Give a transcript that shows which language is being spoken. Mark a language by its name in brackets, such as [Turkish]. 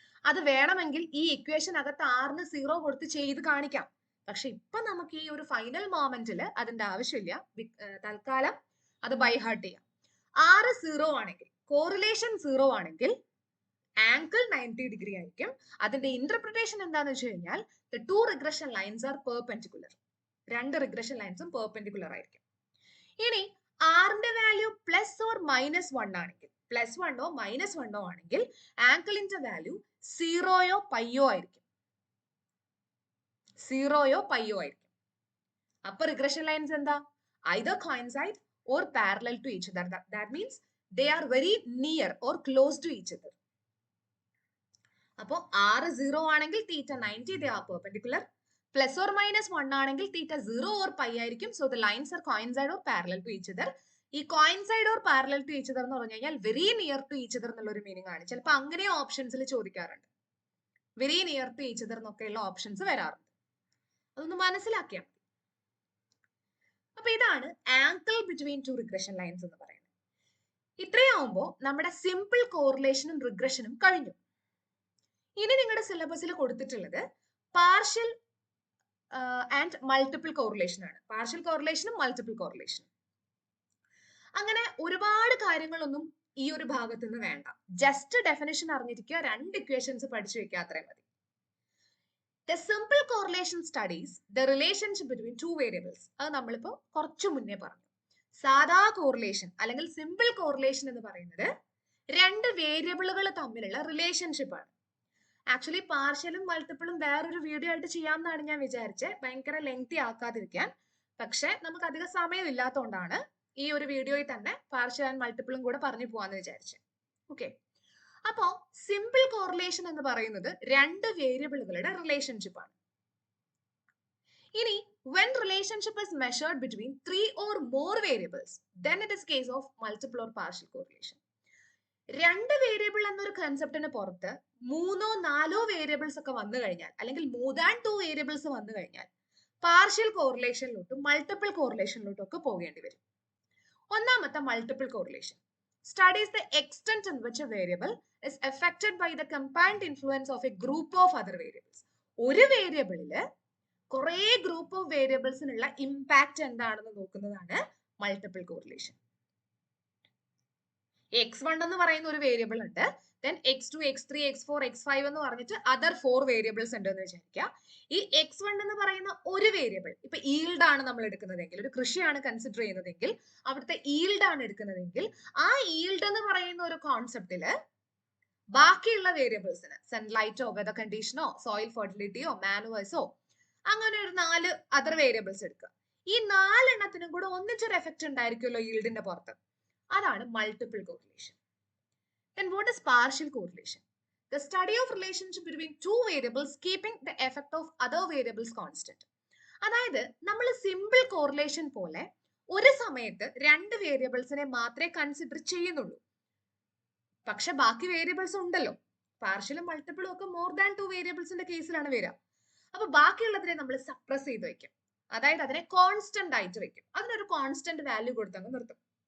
[Malayalam] അത് വേണമെങ്കിൽ ഈ ഇക്വേഷൻ അകത്ത് ആറിന് 0 കൊടുത്ത് ചെയ്ത് കാണിക്കാം. പക്ഷെ ഇപ്പൊ നമുക്ക് ഈ ഒരു ഫൈനൽ മൊമെന്റിൽ അതിന്റെ ആവശ്യമില്ല. തൽക്കാലം അത് ബൈ ഹാർട്ട് ചെയ്യാം. ആറ് 0 ആണെങ്കിൽ, കോറിലേഷൻ 0 ആണെങ്കിൽ ആംഗിൾ 90 ഡിഗ്രി ആയിരിക്കും. അതിന്റെ ഇന്റർപ്രിട്ടേഷൻ എന്താണെന്ന് വെച്ച് കഴിഞ്ഞാൽ [English] the two regression lines are perpendicular. [Malayalam] രണ്ട് റിഗ്രഷൻ ലൈൻസും പെർപെൻഡിക്കുലർ ആയിരിക്കും. ഇനി ആറിന്റെ വാല്യൂ പ്ലസ് ഓർ മൈനസ് 1 ആണെങ്കിൽ, പ്ലസ് 1 മൈനസ് 1 ആണെങ്കിൽ ആംഗിളിന്റെ വാല്യൂ 0 പൈയോ ആയിരിക്കും. 0 പൈയോ ആയിരിക്കും. അപ്പൊ റിഗ്രഷൻ ലൈൻസ് എന്താ? [English] either coincide or parallel to each other. That means they are very near or close to each other. [Malayalam] അപ്പോ r 0 ആണെങ്കിൽ തീറ്റ 90 [English] they are perpendicular. [Malayalam] Plus or minus 1 ആണെങ്കിൽ തീറ്റ 0 or pi ആയിരിക്കും. [English] So the lines are coincide or parallel to each other. [Malayalam] ഈ [English] coincide or parallel to each other [Malayalam] എന്ന് പറഞ്ഞു കഴിഞ്ഞാൽ very near to each other എന്നുള്ള ഒരു മീനിങ് ആണ്. ചിലപ്പോൾ അങ്ങനെ ഓപ്ഷൻസിൽ ചോദിക്കാറുണ്ട്. Very near to each other എന്നൊക്കെയുള്ള ഓപ്ഷൻസ് വരാറുണ്ട്. അതൊന്ന് മനസ്സിലാക്കിയാൽ മതി. അപ്പൊ ഇതാണ് angle between two regression lines എന്ന് പറയുന്നത്. ഇത്രയാവുമ്പോൾ നമ്മുടെ സിമ്പിൾ കോറിലേഷനും റിഗ്രഷനും കഴിഞ്ഞു. ഇനി നിങ്ങളുടെ സിലബസിൽ കൊടുത്തിട്ടുള്ളത് പാർഷ്യൽ ആൻഡ് മൾട്ടിപ്പിൾ കോറിലേഷൻ ആണ്. Partial കോറിലേഷനും multiple കോറിലേഷനും. അങ്ങനെ ഒരുപാട് കാര്യങ്ങളൊന്നും ഈ ഒരു ഭാഗത്ത് നിന്ന് വേണ്ട. ജസ്റ്റ് ഡെഫിനിഷൻ അറിഞ്ഞിരിക്കുക, രണ്ട് ഇക്വേഷൻസ് പഠിച്ചു വെക്കുക, അത്രയും മതി. [English] The simple correlation studies the relationship between two variables. [Malayalam] അത് നമ്മളിപ്പോ കുറച്ചു മുന്നേ പറഞ്ഞു. സാധാ കോറിലേഷൻ അല്ലെങ്കിൽ സിമ്പിൾ കോറിലേഷൻ എന്ന് പറയുന്നത് രണ്ട് വേരിയബിളുകൾ തമ്മിലുള്ള റിലേഷൻഷിപ്പ് ആണ്. ആക്ച്വലി പാർഷ്യലും മൾട്ടിപ്പിളും വേറൊരു വീഡിയോ ആയിട്ട് ചെയ്യാമെന്നാണ് ഞാൻ വിചാരിച്ചത്, ഭയങ്കര ലെങ്തി ആക്കാതിരിക്കാൻ. പക്ഷെ നമുക്ക് അധികം സമയം ഇല്ലാത്തതുകൊണ്ടാണ് ഈ ഒരു വീഡിയോയിൽ തന്നെ പാർഷ്യൽ ആൻഡ് മൾട്ടിപ്പിളും കൂടെ പറഞ്ഞു പോവാന്ന് വിചാരിച്ചത്. ഓക്കെ, അപ്പോ സിമ്പിൾ കോറിലേഷൻ എന്ന് പറയുന്നത് രണ്ട് വേരിയബിളുകളുടെ റിലേഷൻഷിപ്പ് ആണ്. ഇനി [English] when relationship is measured between 3 or more variables, then it is case of multiple or partial correlation. [Malayalam] രണ്ട് വേരിയബിൾ എന്നൊരു കൺസെപ്റ്റിന് പുറത്ത് 3-4 വേരിയബിൾസ് ഒക്കെ വന്നു കഴിഞ്ഞാൽ, അല്ലെങ്കിൽ [English] more than [Malayalam] 2 വേരിയബിൾസ് വന്നു കഴിഞ്ഞാൽ പാർഷ്യൽ കോറിലേഷനിലോട്ടും മൾട്ടിപ്പിൾ കോറിലേഷനിലോട്ടും ഒക്കെ പോകേണ്ടി വരും. ഒന്നാമത്തെ [English] Multiple correlation studies the extent in which a variable is affected by the combined influence of a group of other variables. [Malayalam] ഒരു വേരിയബിളില് കുറെ ഗ്രൂപ്പ് ഓഫ് വേരിയബിൾസിനുള്ള ഇമ്പാക്ട് എന്താണെന്ന് നോക്കുന്നതാണ് മൾട്ടിപ്പിൾ കോറിലേഷൻ. x1 എന്ന് പറയുന്ന ഒരു വേരിയബിൾ ഉണ്ട്, then x2, x3, x4, x5 എന്ന് പറഞ്ഞിട്ട് അതർ 4 വേരിയബിൾസ് ഉണ്ട് എന്ന് വിചാരിക്കുക. ഈ x1 എന്ന് പറയുന്ന ഒരു വേരിയബിൾ, ഇപ്പൊ ഈൽഡ് ആണ് നമ്മൾ എടുക്കുന്നതെങ്കിൽ, ഒരു കൃഷിയാണ് കൺസിഡർ ചെയ്യുന്നതെങ്കിൽ അവിടുത്തെ ഈൽഡ് ആണ് എടുക്കുന്നതെങ്കിൽ ആ ഈൽഡ് എന്ന് പറയുന്ന ഒരു കോൺസെപ്റ്റില് ബാക്കിയുള്ള വേരിയബിൾസിന് സൺലൈറ്റോ വെതർ കണ്ടീഷനോ സോയിൽ ഫെർട്ടിലിറ്റിയോ മാനുവേഴ്സോ അങ്ങനെ ഒരു 4 അതർ വേരിയബിൾസ് എടുക്കുക. ഈ 4 എണ്ണത്തിനും കൂടെ ഒന്നിച്ചൊരു എഫക്ട് ഉണ്ടായിരിക്കുമല്ലോ ഈൽഡിന്റെ പുറത്ത്. അതാണ് multiple correlation. [English] Then what is partial correlation? The study of relationship between two variables keeping the effect of other variables constant. [Malayalam] അതായത് നമ്മൾ സിമ്പിൾ കോറിലേഷൻ പോലെ ഒരു സമയത്ത് 2 വേരിയബിൾസിനെ മാത്രമേ കൺസിഡർ ചെയ്യുന്നുള്ളൂ. പക്ഷെ ബാക്കി വേരിയബിൾസ് ഉണ്ടല്ലോ, പാർഷ്യലും മൾട്ടിപ്പിളും ഒക്കെ മോർ ദാൻ 2 വേരിയബിൾസിന്റെ കേസിലാണ് വരിക. അപ്പൊ ബാക്കിയുള്ളതിനെ നമ്മൾ സപ്രസ് ചെയ്ത് വെക്കും, അതായത് അതിനെ കോൺസ്റ്റന്റ് ആയിട്ട് വെക്കും, അതിനൊരു കോൺസ്റ്റന്റ് വാല്യൂ കൊടുത്തങ്ങ് നിർത്തും.